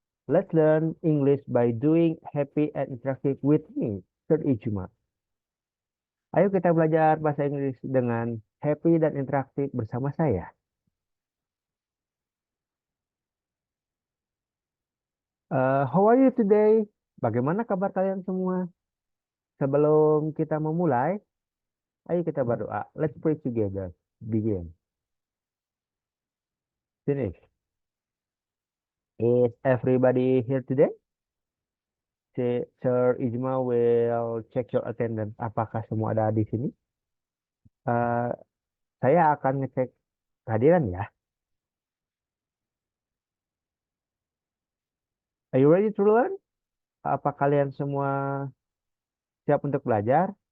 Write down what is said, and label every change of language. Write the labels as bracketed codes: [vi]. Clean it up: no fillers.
[en] Let's learn English by doing happy and interactive with me, Sir Ijma. [id] Ayo kita belajar bahasa Inggris dengan happy dan interaktif bersama saya. [en] How are you today? [id] Bagaimana kabar kalian semua? Sebelum kita memulai, ayo kita berdoa. [en] Let's pray together. Begin. Finish. Is everybody here today? Sir Ijma will check your attendance. [id] Apakah semua ada di sini? Eh, saya akan ngecek kehadiran ya. [en] Are you ready to learn? [id] Apa kalian semua siap untuk belajar?